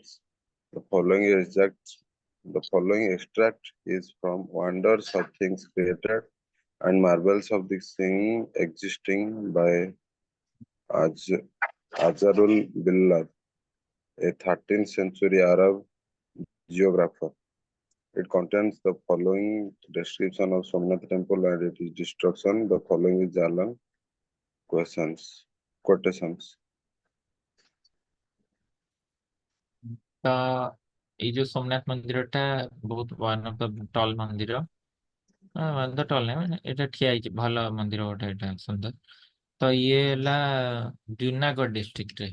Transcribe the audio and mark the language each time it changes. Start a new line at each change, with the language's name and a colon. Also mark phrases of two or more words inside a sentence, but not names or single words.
English: The following extract is from Wonders of Things Created and Marvels of the Thing Existing by Azarul Billah, a 13th century Arab geographer. It contains the following description of Somnath temple and its destruction. The following is Jalan quotations.
Odia: ତ ଏଇ ଯୋଉ ସୋମନାଥ ମନ୍ଦିରଟା ବହୁତ
English: one of the tall
Odia: ମନ୍ଦିର। ତ ଟଲ୍ ନାହିଁ, ମାନେ ଏଇଟା ଠିଆ ହେଇଛି, ଭଲ ମନ୍ଦିର ଗୋଟେ, ଏଇଟା ସୁନ୍ଦର। ତ ଇଏ ହେଲା ଜୁନାଗଡ଼ ଡିଷ୍ଟ୍ରିକ୍ଟରେ।